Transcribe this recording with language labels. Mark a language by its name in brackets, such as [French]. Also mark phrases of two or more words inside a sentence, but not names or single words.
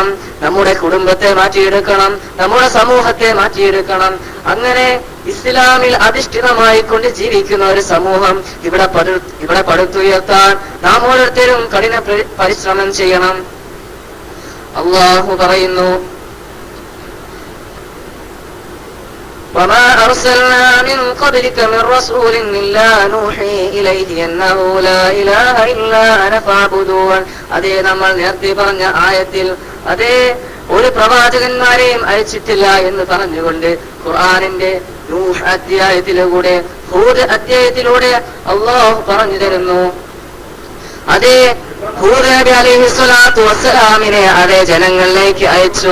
[Malayalam] നമ്മുടെ കുടുംബത്തെ മാറ്റിയെടുക്കണം, നമ്മുടെ സമൂഹത്തെ മാറ്റിയെടുക്കണം. അങ്ങനെ ഇസ്ലാമിൽ അധിഷ്ഠിതമായിക്കൊണ്ട് ജീവിക്കുന്ന ഒരു സമൂഹം ഇവിടെ പടുത്തുയർത്താൻ നാം ഓരോരുത്തരും കഠിന പരിശ്രമം ചെയ്യണം. അല്ലാഹു പറയുന്നു, [Arabic] وما أرسلنا من قبلك من رسول إلا نوحي إليه أنه لا إله إلا أنا فاعبدون. [Malayalam] അതേ നമ്മൾ നേരത്തെ പറഞ്ഞ ആയത്തിൽ അതേ ഒരു പ്രവാചകന്മാരെയും അയച്ചിട്ടില്ല എന്ന് പറഞ്ഞുകൊണ്ട് ഖുർആനിന്റെ നൂഹ് അധ്യായത്തിലൂടെ, ഹൂദ് അധ്യായത്തിലൂടെ അല്ലാഹു പറഞ്ഞു തരുന്നു. അതേ ഹൂദ് നബി [Arabic] عليه الصلاة والسلام [Malayalam] അതേ ജനങ്ങളിലേക്ക് അയച്ചു.